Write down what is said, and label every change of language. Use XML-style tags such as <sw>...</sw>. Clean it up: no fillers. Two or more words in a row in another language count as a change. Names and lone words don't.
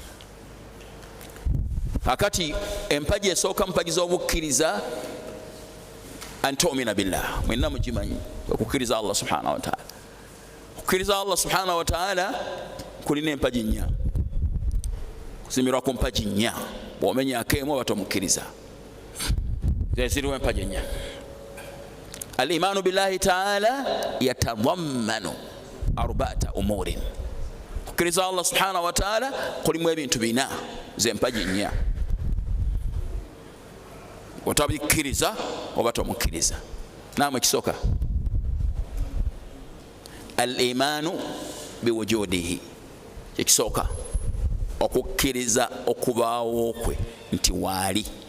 <lg>Kakati empagi esooka mu mpagi z'obukkiriza</lg> <ar>أن تؤمن بالله,</ar> <lg>mwenna mugimanyi okukkiriza</lg> <ar>الله سبحانه وتعالى.</ar> <lg>Okukkiriza</lg> <ar>الله سبحانه وتعالى</ar> <lg>kulina empagi nnya, kuzimirwa ku mpagi nnya. Bw'omenyaako emu oba tomukkiriza. Ziriwo empagi nnya.</lg> <ar>الإيمان بالله تعالى يتضمن أربعة أمور.</ar> <lg>Okukkiriza</lg> <ar>الله سبحانه وتعالى</ar> <lg>kulimu ebintu bina z'empagi nnya. Otabikkiriza oba tomukkiriza. Naamwe kisooka</lg> <ar>الإيمان بوجوده,</ar> <lg>kyekisooka okukkiriza okubaawo kwe nti waali.</lg>